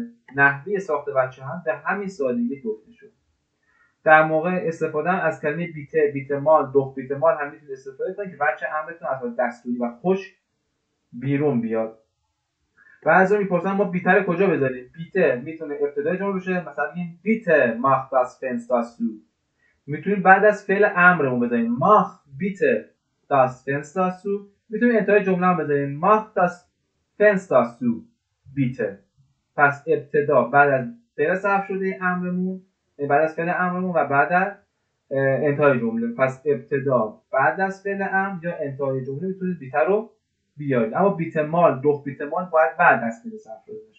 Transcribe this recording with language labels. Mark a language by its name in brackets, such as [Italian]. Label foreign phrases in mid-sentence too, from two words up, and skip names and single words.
[Persian] نحوه ساخت وجه هم به همین سادگی گفته شد. در موقع استفاده از کلمه بیته، [German] bitte mal, doch bitte mal [Persian] هم میتونید استفاده کنید که وجه امرتون از دستوری و خوش بیرون بیاد. بعضی میپرسن ما بیته رو کجا بذاریم؟ بیته میتونه ابتدای جمله بشه، مثلا این [German] bitte macht das Fenster zu. [Persian] میتونیم بعد از فعل امرمون بذاریم [German] mach bitte das Fenster zu. [Persian] میتونیم انتهای جمله هم بذاریم [German] mach das Fenster zu bitte. [Persian] پس ابتدا بعد از فعل صرف شده امرمون، بعد از فعل امرمون و بعد از انتهای جمله. پس ابتدا بعد از فعل امر یا انتهای جمله میتونید بیته رو بیارید. اما [German] bitte mal, doch bitte mal [Persian] باید بعد از فعل صرف شده باشه.